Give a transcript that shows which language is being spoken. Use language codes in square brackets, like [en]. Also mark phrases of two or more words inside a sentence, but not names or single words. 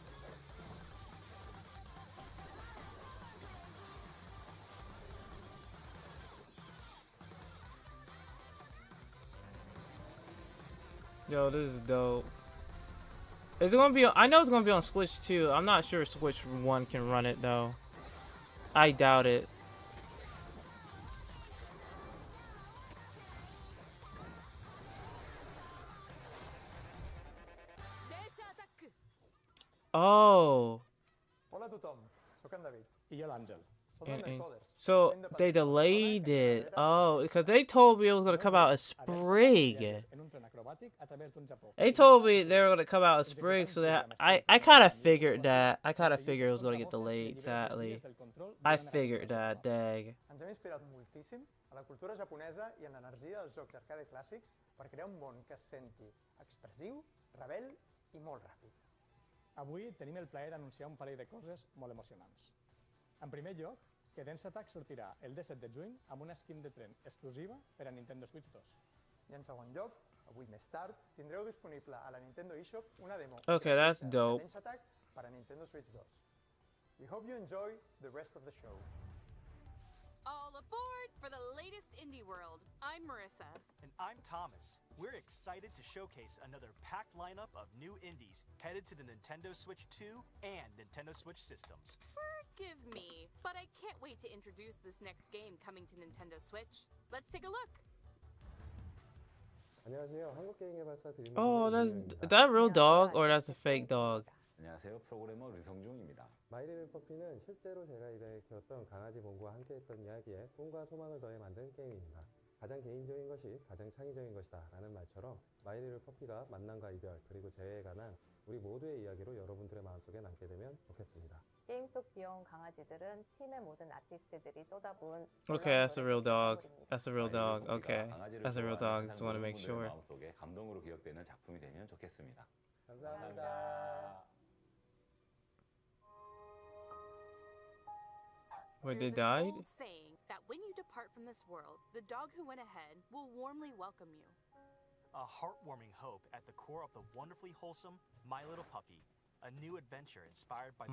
[en] Yo, this is dope. Is it gonna be? I know it's gonna be on Switch too. I'm not sure Switch 1 can run it though. I doubt it. Oh. [ca] Hola a tothom, sóc en David. I jo l'Àngel. Som dels Encoders. [en] So they delayed it. Oh, because they told me it was gonna come out as spring. [ca] En un tren acrobàtic a través d'un Japó. [en] They told me they were gonna come out as spring, so that I kind of figured that. I kind of figured it was gonna get delayed. Sadly, I figured that. Dang. [ca] Ens hem inspirat moltíssim a la cultura japonesa i en l'energia dels jocs arcade clàssics per crear un món que es senti expressiu, rebel i molt ràpid. Avui tenim el plaer d'anunciar un parell de coses molt emocionants. En primer lloc, que Dance Attack sortirà el 17 de juny amb una skin de tren exclusiva per a Nintendo Switch 2. I en segon lloc, avui més tard, tindreu disponible a la Nintendo eShop una demo [en] Okay, that's [ca] de [en] dope. Dance Attack [ca] per a [en] Nintendo Switch 2. We hope you enjoy the rest of the show. All aboard for the latest indie world. I'm Marissa. And I'm Thomas. We're excited to showcase another packed lineup of new indies headed to the Nintendo Switch 2 and Nintendo Switch systems. Forgive me, but I can't wait to introduce this next game coming to Nintendo Switch. Let's take a look. [ko] 안녕하세요. 한국게임개발사 드림. [en] Oh, is that a real dog or that's a fake dog? [ko] 안녕하세요. 프로그래머 류성중입니다. 마이리를 퍼피는 실제로 제가 입에 키웠던 강아지 봉구와 함께했던 이야기에 꿈과 소망을 더해 만든 게임입니다. 가장 개인적인 것이 가장 창의적인 것이다 라는 말처럼 마이리를 퍼피가 만남과 이별 그리고 재해에 관한 우리 모두의 이야기로 여러분들의 마음속에 남게 되면 좋겠습니다. 게임 속 귀여운 강아지들은 팀의 모든 아티스트들이 쏟아부은 [en] Okay, that's a real dog. That's a real dog. Okay, that's a real dog. Just want to make sure. [ko] 마음속에 감동으로 기억되는 작품이 되면 좋겠습니다. 감사합니다. [en] Wait, they There's an died? old saying that when you depart from this world, the dog who went ahead will warmly welcome you. A heartwarming hope at the core of the wonderfully wholesome My Little Puppy, a new adventure inspired by the